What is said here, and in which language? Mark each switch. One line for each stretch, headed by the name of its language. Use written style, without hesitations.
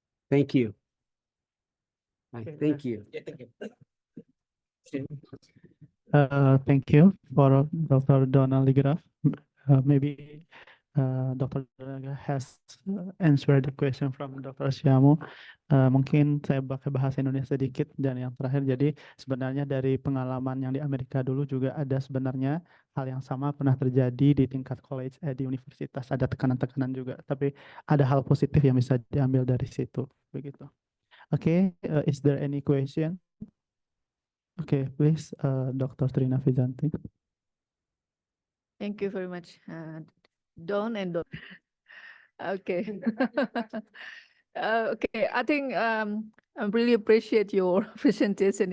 English: Thank you. Thank you. Yeah, thank you. Thank you for Dr. Donald Ligraf. Maybe Dr. Donald has answered the question from Dr. Syamo.
Indonesian: Mungkin saya pakai bahasa Indonesia sedikit dan yang terakhir, jadi sebenarnya dari pengalaman yang di Amerika dulu juga ada sebenarnya hal yang sama pernah terjadi di tingkat college, di universitas, ada tekanan-tekanan juga, tapi ada hal positif yang bisa diambil dari situ, begitu.
English: Okay, is there any question? Okay, please, Dr. Trina Vizanti. Thank you very much, Don and Don. Okay. Okay, I think I really appreciate your presentation.